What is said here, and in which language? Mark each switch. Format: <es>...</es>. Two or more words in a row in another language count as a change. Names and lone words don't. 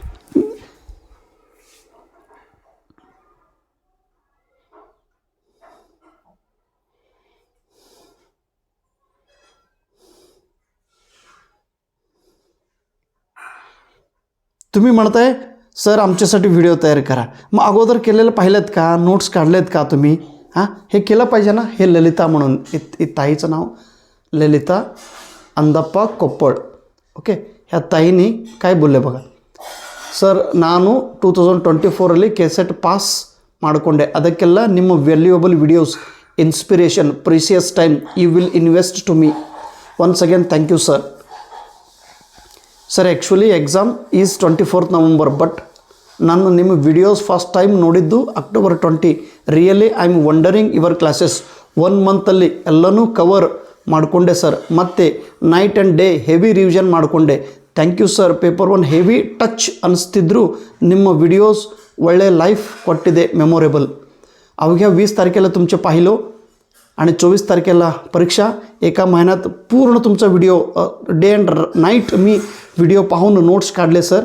<mr>तुम्ही म्हणताय सर आमच्यासाठी व्हिडिओ तयार करा. मग अगोदर केलेलं पाहिलेत का, नोट्स काढलेत का तुम्ही? हे केलं पाहिजे ना. हे ललिता म्हणून ताईचं नाव ललिता अंदप्पा कोप्पळ. ओके, ह्या ताईनी काय बोलले बघा.</mr> <kn>ಸರ್ ನಾನು 2024 ಕೆಸೆಟ್ ಪಾಸ್ ಮಾಡಿಕೊಂಡೆ. ಅದಕ್ಕೆಲ್ಲ ನಿಮ್ಮ</kn> <en>valuable videos inspiration precious time you will invest to me. once again thank you sir. Sir actually exam is 24th November, ಬಟ್</en> <kn>ನಾನು ನಿಮ್ಮ ವಿಡಿಯೋಸ್</kn> <en>first time ನೋಡಿದ್ದು October 20. Really I am wondering your classes.</en> <kn>1 ಮಂತಲ್ಲಿ ಎಲ್ಲನೂ ಕವರ್ ಮಾಡಿಕೊಂಡೆ ಸರ್.</kn> <en>ಮತ್ತು night and day heavy revision ಮಾಡಿಕೊಂಡೆ. thank you sir.</en> <kn>ಪೇಪರ್ 1</kn> <en>heavy touch</en> <kn>ಅನಿಸ್ತಿದ್ರು ನಿಮ್ಮ व्हिडिओज ಒಳ್ಳೆ लाईफ ಕೊಟ್ಟಿದೆ, मेमोरेबल.</kn> <mr>अवघ्या 20 तारखेला तुमचे पाहिलो आणि 24 तारखेला परीक्षा. एका महिन्यात पूर्ण तुमचा व्हिडिओ</mr> <en>day and night</en> <mr>मी व्हिडिओ पाहून नोट्स काढले सर.</mr>